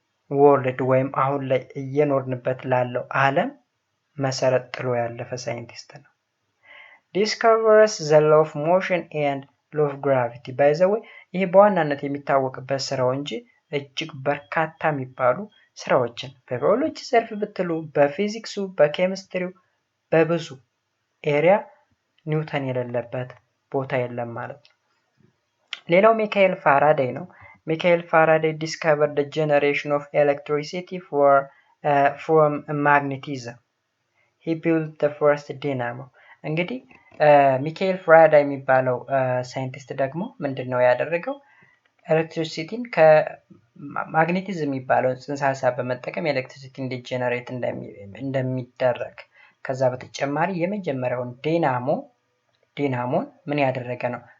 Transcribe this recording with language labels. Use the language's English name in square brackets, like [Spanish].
[Amharic] ወርልድ ወይም አሁን ላይ እየኖርንበት ላለው ዓለም መሰረት ጥሎ ያለፈ ሳይንቲስት ነው። [English] discovers the law of motion and law of gravity by the way [Amharic] ይሄ በዋናነት የሚታወቅበት ስራው እንጂ እጅግ በርካታ የሚባሉ ስራዎችን በባዮሎጂ ዘርፍ ብትሉ በፊዚክሱ በኬሚስትሪው በብዙ ኤሪያ ኒውተን የሌለበት ቦታ የለም ማለት ነው። ሌላው ሚካኤል ፋራዴይ ነው። ሚካኤል ፋራዴይ [English] discovered the generation of electricity from magnetism. He built the first dynamo. [Amharic] እንግዲህ ሚካኤል ፋራዴይ የሚባለው ሳይንቲስት ደግሞ ምንድነው ያደረገው? ኤሌክትሪሲቲን ከማግኔቲዝም የሚባለው ጽንሰ ሐሳብ በመጠቀም ኤሌክትሪሲቲ እንዲጀነሬት እንደሚደረግ ከዛ በተጨማሪ የመጀመሪያውን ዲናሞን ምን ያደረገ ነው?